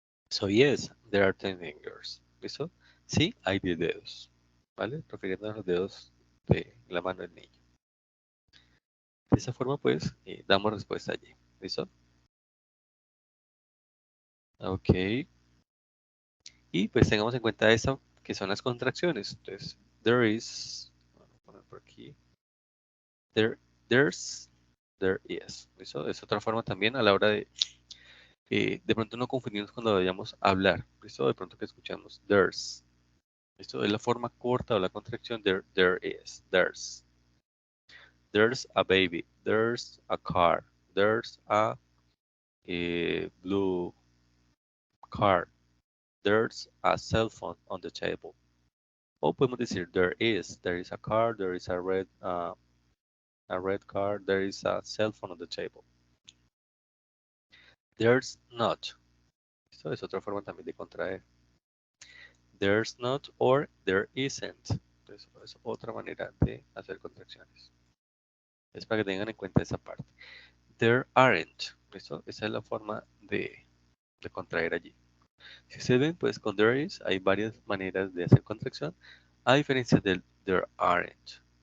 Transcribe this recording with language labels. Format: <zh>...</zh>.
<en>So, yes, there are 10 fingers.</en> <es>¿Listo? Sí, hay 10 dedos. ¿Vale? Refiriéndonos a los dedos de la mano del niño. De esa forma, pues, damos respuesta allí. ¿Listo? Ok. Y pues tengamos en cuenta eso, que son las contracciones. Entonces, there is, vamos a poner por aquí,</es> <en>there, there's, there is.</en> <es>¿Listo? Es otra forma también a la hora de pronto no confundirnos cuando vayamos a hablar. ¿Listo? De pronto que escuchamos there's. ¿Listo? Es la forma corta o la contracción</es> <en>there is, there's. There's a baby, there's a car, there's a blue car, there's a cell phone on the table.</en> <es>O podemos decir</es> <en>there is a car, there is a red car, there is a cell phone on the table. There's not.</en> <es>Esto es otra forma también de contraer.</es> <en>There's not or there isn't.</en> <es>Entonces, es otra manera de hacer contracciones. Es para que tengan en cuenta esa parte.</es> <en>There aren't.</en> <es>¿Listo? Esa es la forma de contraer allí. Si ustedes ven, pues con there is hay varias maneras de hacer contracción, a diferencia del there aren't.</es>